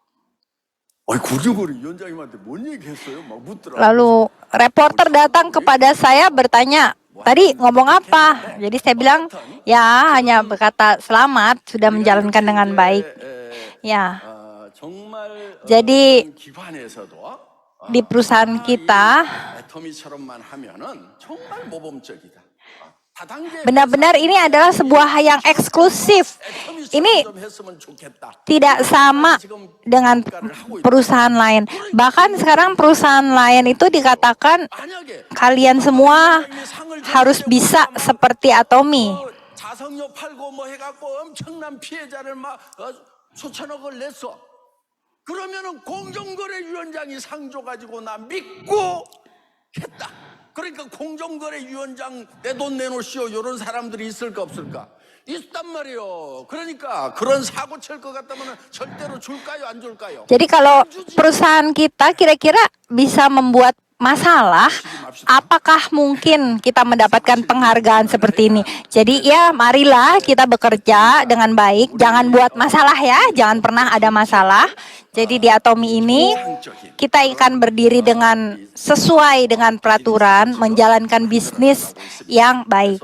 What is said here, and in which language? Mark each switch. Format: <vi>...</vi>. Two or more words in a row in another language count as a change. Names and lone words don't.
<ko>공정거래위원장님한테 뭔 얘기했어요? 막 묻더라고.</ko> <id>Lalu reporter datang kepada saya bertanya, tadi ngomong apa? Jadi saya bilang, ya hanya berkata selamat, sudah menjalankan dengan baik. Ya,</id> <ko>정말</ko> <id>jadi</id> <ko>기관에서도</ko> <id>di perusahaan kita</id> <ko>애터미처럼만 하면은 정말 모범적이다.</ko> <id>benar-benar ini adalah sebuah yang eksklusif. Ini tidak sama dengan perusahaan lain. Bahkan sekarang perusahaan lain itu dikatakan kalian semua harus bisa seperti Atomi.</id> <ko>자석료 팔고 뭐 해갖고 엄청난 피해자를 막 수천억을 냈어. 그러면은 공정거래위원장이 상 줘가지고 나 믿고 했다. 그러니까 공정거래위원장 내 돈 내놓으시오 이런 사람들이 있을까 없을까? 있단 말이요. 그러니까 그런 사고 칠 것 같다면 절대로 줄까요, 안 줄까요?</ko> <id>Jadi kalau perusahaan kita kira-kira bisa membuat masalah, apakah mungkin kita mendapatkan penghargaan seperti ini? Jadi ya marilah kita bekerja dengan baik, jangan buat masalah ya, jangan pernah ada masalah. Jadi di Atomi ini kita akan berdiri dengan sesuai dengan peraturan, menjalankan bisnis yang baik.</id>